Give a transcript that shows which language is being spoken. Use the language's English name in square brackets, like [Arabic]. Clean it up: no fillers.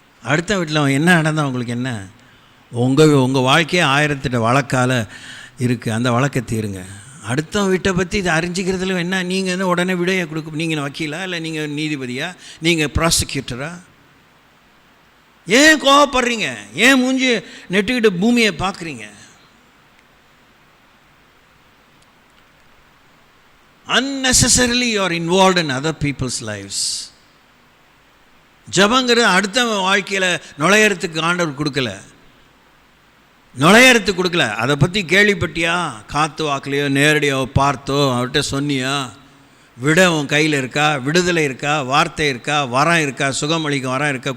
[Tamil] அடுத்த வீட்டில் அவன் என்ன நடந்தால் அவங்களுக்கு என்ன, உங்கள் வாழ்க்கையே 1008 வழக்கால் இருக்குது, அந்த வழக்கை தீருங்க. அடுத்த வீட்டை பற்றி இதை அறிஞ்சிக்கிறதுல என்ன, நீங்கள் உடனே விடையை கொடுக்க, நீங்கள் வக்கீலா இல்லை நீங்கள் நீதிபதியா, நீங்கள் ப்ராசிக்யூட்டரா? ஏன் கோவப்படுறீங்க, ஏன் மூஞ்சி நெட்டுக்கிட்டு பூமியை பார்க்குறீங்க? [English] unnecessarily you are involved in other people's lives. [Tamil] ஜபங்கிறது அடுத்த வாழ்க்கையில் நுழையறதுக்கு ஆண்டவர் கொடுக்கல, நுழையறதுக்கு கொடுக்கல. அதை பற்றி கேள்விப்பட்டியா, காத்து வாக்குலையோ நேரடியோ பார்த்தோ அவர்கிட்ட சொன்னியா? விட உன் கையில் இருக்கா, விடுதலை இருக்கா, வார்த்தை இருக்கா, வரம் இருக்கா, சுகமளிக்க வரம் இருக்கா?